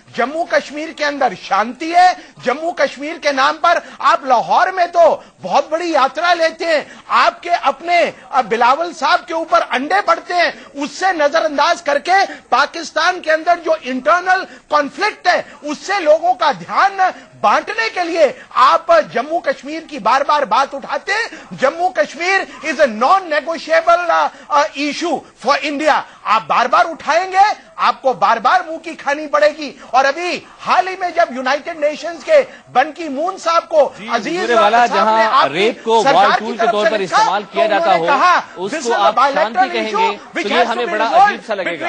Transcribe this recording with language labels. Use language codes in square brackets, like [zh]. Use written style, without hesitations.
[ur] جموں کشمیر کے اندر شانتی ہے, جموں کشمیر کے نام پر آپ لاہور میں تو بہت بڑی یاترا لیتے ہیں, آپ کے اپنے بلاول صاحب کے اوپر انڈے پڑتے ہیں, اس سے نظر انداز کر کے پاکستان کے اندر جو انٹرنل کانفلکٹ ہے اس سے لوگوں کا دھیان بانٹنے کے لیے آپ جموں کشمیر کی بار بار بات اٹھاتے ہیں. [en] Jammu Kashmir is a non negotiable issue for India. [ur] آپ بار بار اٹھائیں گے, آپ کو بار بار منہ کی کھانی پڑے گی. اور ابھی حال ہی میں جب یونائٹڈ نیشنز کے بن کی مون صاحب کو عزیز والا جہاں ریپ کو وار ٹول کے طور پر استعمال کیا جاتا ہو اس کو آپ شانتی کہیں گے تو یہ ہمیں بڑا عجیب سا لگے گا.